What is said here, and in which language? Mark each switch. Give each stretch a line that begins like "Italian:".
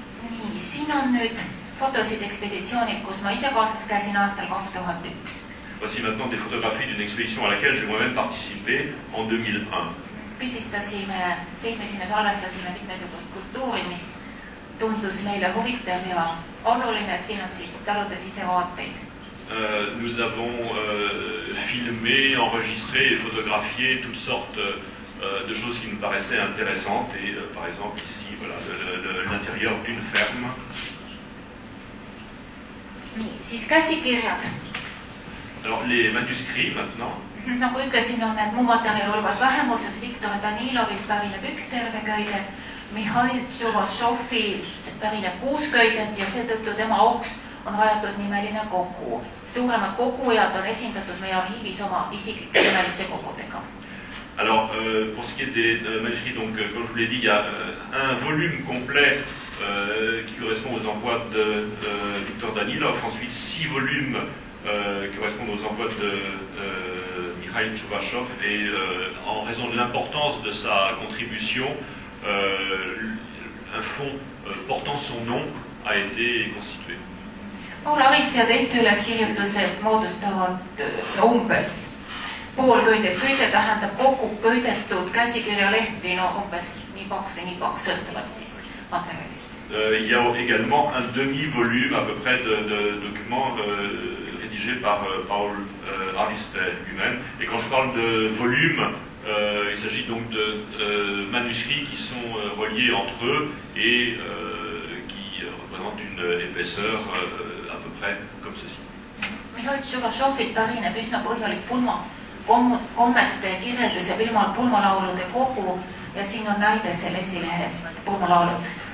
Estonian: Nii, siin on nüüd fotosid ekspeditsioonilt, kus ma ise kaasas käisin aastal 2001.
French: Voici maintenant des photographies d'une expédition à laquelle j'ai moi-même participé en 2001.
Estonian: Pildistasime, filmisime, salvestasime mitmesugust kultuuri, mis tundus meile huvitav ja oluline. Siin on siis talude sisevaateid.
French: Nous avons filmé, enregistré et photographié toutes sortes de choses qui nous paraissaient intéressantes. Et par exemple ici, voilà, l'intérieur d'une ferme.
Estonian: Nii, siis käsikirjad.
French: Alors les manuscrits maintenant.
Estonian: Nagu ütlesin, on need muu materjali hulgas vähemuses. Viktor Danilovilt pärineb üks terve köide, Mihhail Tšervašovilt pärineb 6 köidet ja seetõttu tema auks on rajatud nimeline kogu. Suuremad kogujad on esindatud meie arhiivis oma isiklike nimeliste kogudega.
French: Alors, pour ce qui est des manuscrits, donc, comme je vous l'ai dit, il y a un volume complet qui correspond aux envois de Viktor Danilov, ensuite 6 volumes qui correspondent aux envois de Mikhail Tchouvachev, et en raison de l'importance de sa contribution, un fonds portant son nom a été constitué.
Estonian: Laularist ja teiste üleskirjutused moodustavad umbes pool köidet. Köide tähendab kokku köidetud käsikirjalehti, no umbes nii 2 või nii 2 sõltuvad siis materjalist.
French: Il y a également un demi-volume à peu près de documents rédigés par Paul Ariste lui-même. Et quand je parle de volume, il s'agit donc de manuscrits qui sont reliés entre eux et qui représentent une épaisseur à peu près comme ceci.
Estonian: Mihhail Tšervašovilt pärineb üsna põhjalik kommete kirjeldus ja pulmalaulude kogu ja siin on näide selle esilehest pulmalaulud.